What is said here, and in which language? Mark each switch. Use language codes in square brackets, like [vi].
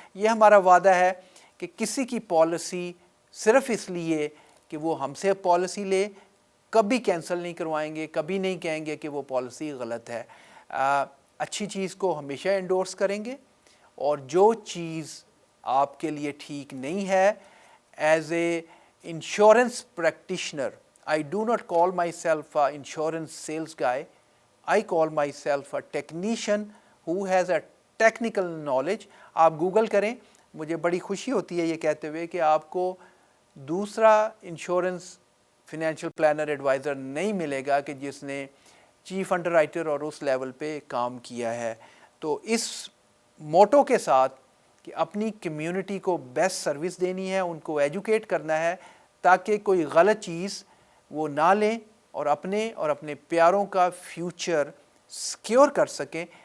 [ur] یہ ہمارا وعدہ ہے کہ کسی کی پالیسی صرف اس لیے کہ وہ ہم سے پالیسی لے کبھی کینسل نہیں کروائیں گے، کبھی نہیں کہیں گے کہ وہ پالیسی غلط ہے. اچھی چیز کو ہمیشہ انڈورس کریں گے اور جو چیز آپ کے لیے ٹھیک نہیں ہے [en] As a insurance practitioner. I do not call myself an insurance sales guy. I call myself a technician who has a technical knowledge. [ur] آپ گوگل کریں، مجھے بڑی خوشی ہوتی ہے یہ کہتے ہوئے کہ آپ کو دوسرا انشورنس فنینشیل پلانر ایڈوائزر نہیں ملے گا کہ جس نے چیف انڈر رائٹر اور اس لیول پہ کام کیا ہے. تو اس موٹو کے ساتھ کہ اپنی کمیونٹی کو بیسٹ سروس دینی ہے، ان کو ایجوکیٹ کرنا ہے تاکہ کوئی غلط چیز وہ نہ لیں اور اپنے پیاروں کا فیوچر سیکیور کر سکیں.